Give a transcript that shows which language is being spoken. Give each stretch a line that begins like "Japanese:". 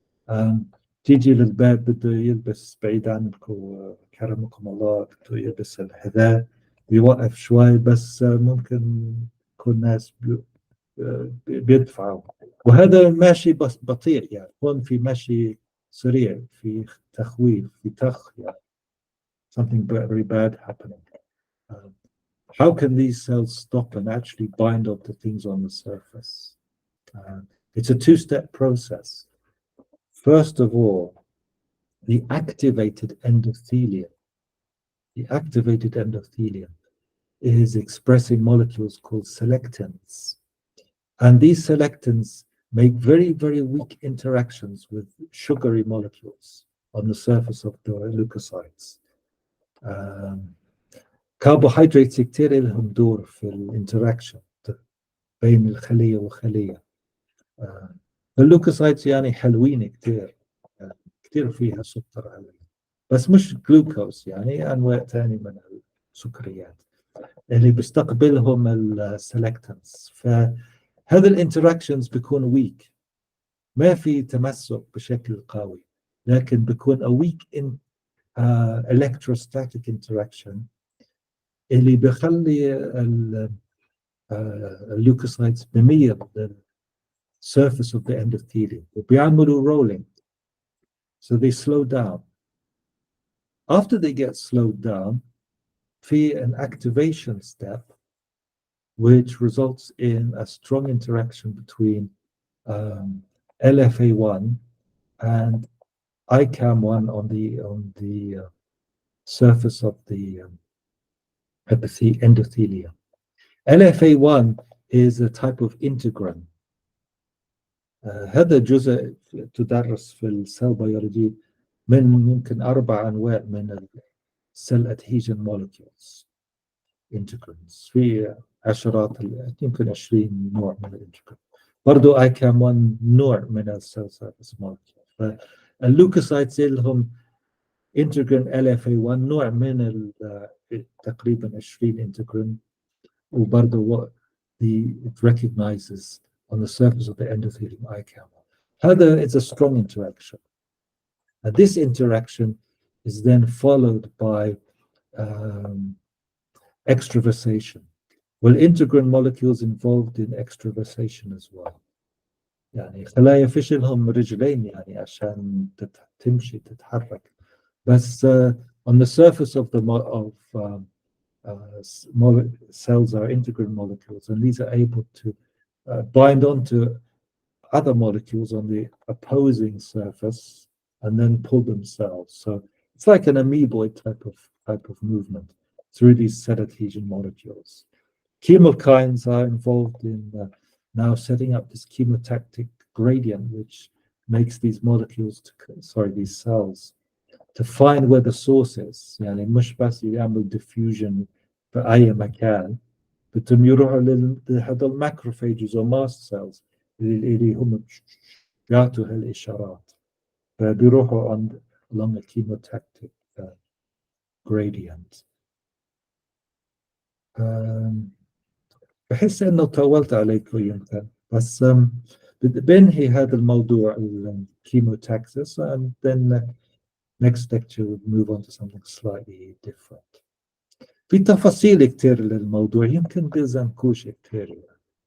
Arabic: آم، تيجي للباب بده يلبس بعيد عنكم كرمكم الله، بده يلبس الحذاء بيوقف شوي، بس ممكن يكون ناس بيدفعوا. وهذا ماشي بس بطيء، يعني هون في ماشي سريع، في تخويف، في يعني
English: something very bad happening. Um, how can these cells stop and actually bind up the things on the surface? Uh, it's a two-step process. First of all, the activated endothelium is expressing molecules called selectins. And these selectins make very, very weak interactions with sugary molecules on the surface of the leukocytes.
Arabic: Carbohydrates كتير لهم دور في الانتراكشن بين الخلية والخلية. اللوكوسايتس يعني حلوين كتير، كتير فيها سكر عليه، بس مش جلوكوز، يعني أنواع تانية من السكريات اللي بيستقبلهم السلكتنس. فهذا الانتراكشنز بيكون ويك، ما في تمسك بشكل قوي، لكن بيكون
English: a weak in electrostatic interaction
Arabic: اللي بيخلي الليوكوسايتس بميل
English: surface of the endothelium
Arabic: وبيعملوا
English: rolling, so they slow down. After they get slowed down, في an activation step which results in a strong interaction between LFA1 and ICAM1 on the surface of the endothelium. LFA1 is a type of integrin.
Arabic: هذا جزء تدرس في السيل بيولوجي من ممكن 4 أنواع من السيل ادهيجن مولكيولز integrins. في عشرات، يمكن 20 نوع من الانتجرين. برضو اي كام 1 نوع من السيل سيرفيس مولكيول. فاللوكوسايتس لهم انتجرين ال اف اي 1 نوع من تقريبا 20 انتجرين، وبرضو
English: it recognizes on the surface of the endothelium ICAM1. هذا is a strong interaction. And this interaction is then followed by extravasation. والintegrin molecules involved in extravasation as well.
Arabic: يعني خلايا فيش لهم رجلين يعني عشان تمشي تتحرك، بس
English: on the surface of the cells are integrin molecules, and these are able to bind onto other molecules on the opposing surface and then pull themselves. So it's like an amoeboid type of movement through these cell adhesion molecules. Chemokines are involved in now setting up this chemotactic gradient, which makes these molecules, these cells, to find where the source is.
Arabic: يعني مش بس يعمل diffusion في أي مكان، بدهم يروحوا لهذول macrophages or mast cells اللي هم بيعطوا هالإشارات، فبيروحوا
English: along a chemotactic gradient.
Arabic: بحس انه طولت عليكم يمكن، بس بنهي هذا الموضوع الكيموتاكسس
English: and then next lecture we'll move on to something slightly different.
Arabic: في تفاصيل كتير للموضوع، يمكن بيلزمكوش كتير يعني.